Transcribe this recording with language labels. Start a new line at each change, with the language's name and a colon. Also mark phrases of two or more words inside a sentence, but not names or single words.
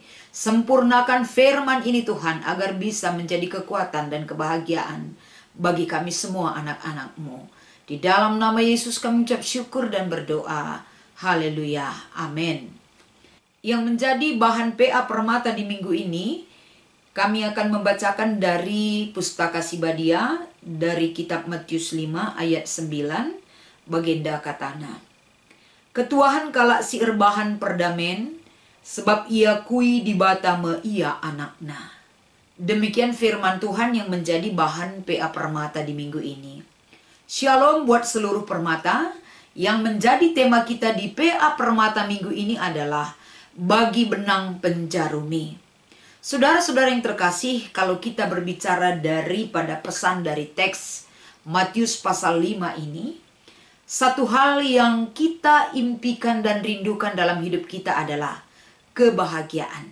Indonesian: Sempurnakan firman ini Tuhan agar bisa menjadi kekuatan dan kebahagiaan bagi kami semua anak-anak-Mu. Di dalam nama Yesus kami ucap syukur dan berdoa. Haleluya. Amin. Yang menjadi bahan PA Permata di minggu ini, kami akan membacakan dari Pustaka Sibadia, dari kitab Matius 5 ayat 9,
Batak Karo: bagenda katana. Ketuahan kalak si erbahan perdamen, sebab ia kui dibata me ia anakna.
Indonesian: Demikian firman Tuhan yang menjadi bahan PA Permata di minggu ini. Shalom buat seluruh permata. Yang menjadi tema kita di PA Permata minggu ini adalah bagi benang penjarumi. Saudara-saudara yang terkasih, kalau kita berbicara daripada pesan dari teks Matius pasal 5 ini, satu hal yang kita impikan dan rindukan dalam hidup kita adalah kebahagiaan.